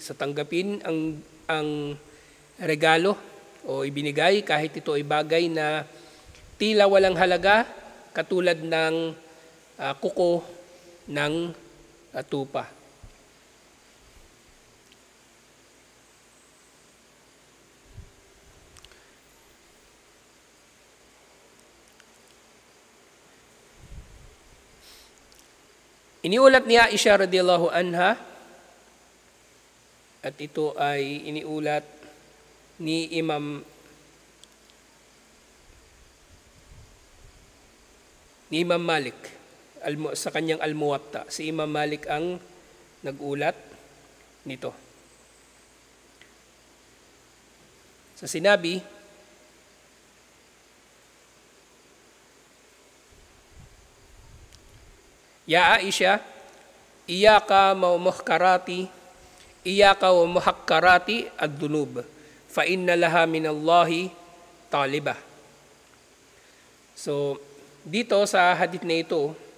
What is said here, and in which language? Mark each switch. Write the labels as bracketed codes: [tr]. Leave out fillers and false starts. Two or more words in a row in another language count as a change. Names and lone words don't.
[tl] So tanggapin ang regalo o ibinigay kahit ito ay bagay na tila walang halaga katulad ng kuko ng tupa. Iniulat ni Aisha [ar] رضي الله عنها, [tl] at ito ay iniulat ni Imam Malik sa kanyang Al-Muwatta. Si Imam Malik ang nag-ulat nito. Sa sinabi, [ar] "يا عائشة، إياك ومحقرات الذنوب، فإن لها من الله طالبا." [tl] So, dito sa hadith na ito,